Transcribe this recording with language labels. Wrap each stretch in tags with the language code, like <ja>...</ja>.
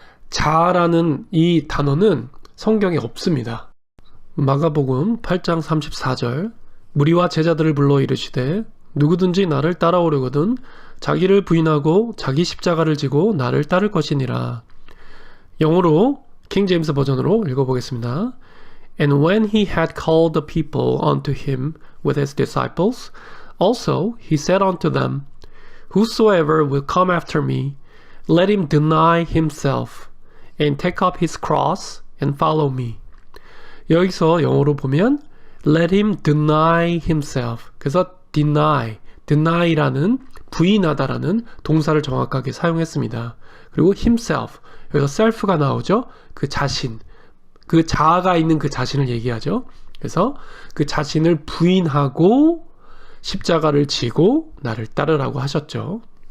<ko>자아라는 이 단어는 성경에 없습니다. 마가복음 8장 34절 무리와 제자들을 불러 이르시되 누구든지 나를 따라오려거든 자기를 부인하고 자기 십자가를 지고 나를 따를 것이니라. 영어로 킹 제임스 버전으로 읽어보겠습니다.</ko> <en>And when he had called the people unto him with his disciples, also he said unto them, Whosoever will come after me, let him deny himself, and take up his cross, and follow me.</en> <ko>여기서 영어로 보면</ko> <en>let him deny himself.</en> <ko>그래서 deny라는 부인하다라는 동사를 정확하게 사용했습니다. 그리고 himself, 여기서 self가 나오죠. 그 자신, 그 자아가 있는 그 자신을 얘기하죠. 그래서 그 자신을 부인하고 십자가를 지고 나를 따르라고 하셨죠.</ko>